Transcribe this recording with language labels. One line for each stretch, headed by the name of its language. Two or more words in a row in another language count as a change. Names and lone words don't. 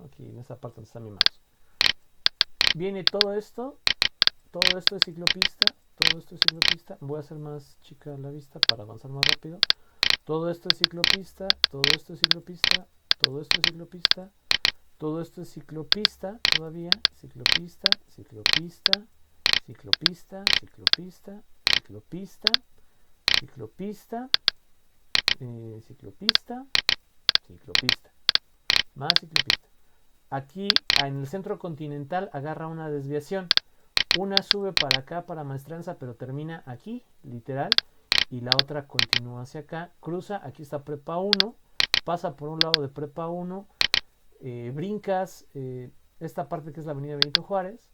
Spanish: Aquí en esta parte donde está mi mouse. Viene todo esto es ciclopista, Voy a hacer más chica la vista para avanzar más rápido. Todo esto es ciclopista, todo esto es ciclopista, todo esto es ciclopista, todo esto es ciclopista todavía, ciclopista, ciclopista, ciclopista, ciclopista, ciclopista, ciclopista, ciclopista, ciclopista, más ciclopista. Aquí en el centro continental agarra una desviación. Una sube para acá, para Maestranza, pero termina aquí, literal. Y la otra continúa hacia acá. Cruza, aquí está Prepa 1. Pasa por un lado de Prepa 1. Brincas esta parte que es la avenida Benito Juárez.